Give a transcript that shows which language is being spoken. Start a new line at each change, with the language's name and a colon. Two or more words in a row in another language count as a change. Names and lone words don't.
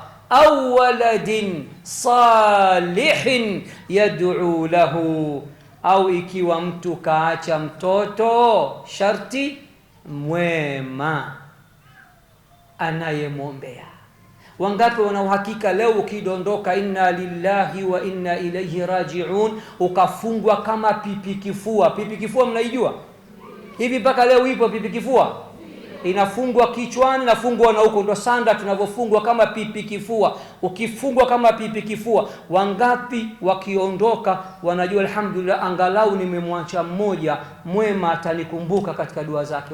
Arabic: أو ولد صالح يدعو له,
Swahili: au ikiwa mtu kaacha mtoto, sharti mwema anayemwombea. Wangapi wana uhakika leo ukidondoka
Arabic: إنا لله وإنا إليه راجعون,
Swahili: ukafungwa kama pipi kifua? Pipi kifua mnaijua? Hivi mpaka leo ipo pipi kifua? Inafungwa kichwani, nafungwa na huko, ndo sanda tunavyofungwa kama pipi kifua. Ukifungwa kama pipi kifua, wangapi wakiondoka wanajua alhamdulillah, angalau nimemwacha mmoja mwema atanikumbuka katika dua zake?